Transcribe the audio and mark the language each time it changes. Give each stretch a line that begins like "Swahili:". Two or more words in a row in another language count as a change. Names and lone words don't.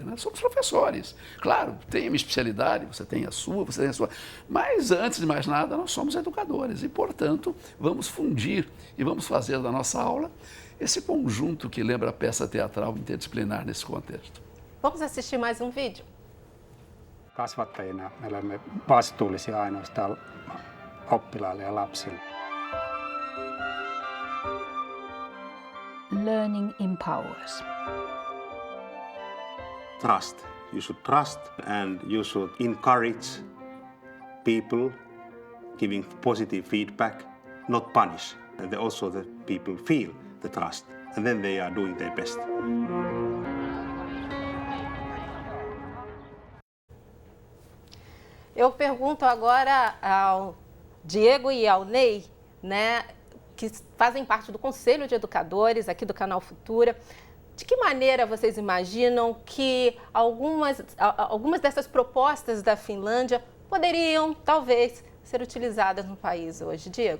Portuguese: Né? Somos professores. Claro, tem uma especialidade, você tem a sua, mas, antes de mais nada, nós somos educadores e, portanto, vamos fundir e vamos fazer da nossa aula esse conjunto que lembra a peça teatral interdisciplinar nesse contexto. Vamos assistir mais um vídeo?
Finnish: Kasvattajina me olemme vastuullisia ainoastaan oppilaille ja lapsille.
English: Learning empowers. Trust. You should trust and you should encourage people giving positive feedback, not punish. And also the people feel the trust and then they are doing their best.
Portuguese: Eu pergunto agora ao Diego e ao Ney, né, que fazem parte do Conselho de Educadores aqui do Canal Futura. De que maneira vocês imaginam que algumas dessas propostas da Finlândia poderiam, talvez, ser utilizadas no país hoje, Diego?